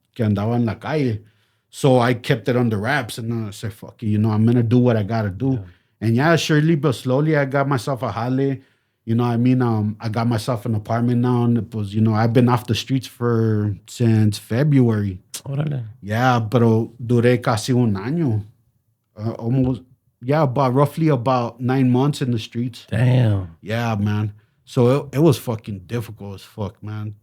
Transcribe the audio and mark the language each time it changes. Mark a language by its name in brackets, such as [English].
[Spanish] Que andaba en la calle. [English] So I kept it under wraps, and I said, fuck it, you know, I'm going to do what I got to do. Yeah. And yeah, surely but slowly, I got myself a jale. You know what I mean? I got myself an apartment now, and it was, you know, I've been off the streets since February. [Spanish] Órale. Yeah, pero duré casi un año. [English] Almost, yeah, roughly about 9 months in the streets. Damn. Yeah, man. So it was fucking difficult as fuck, man.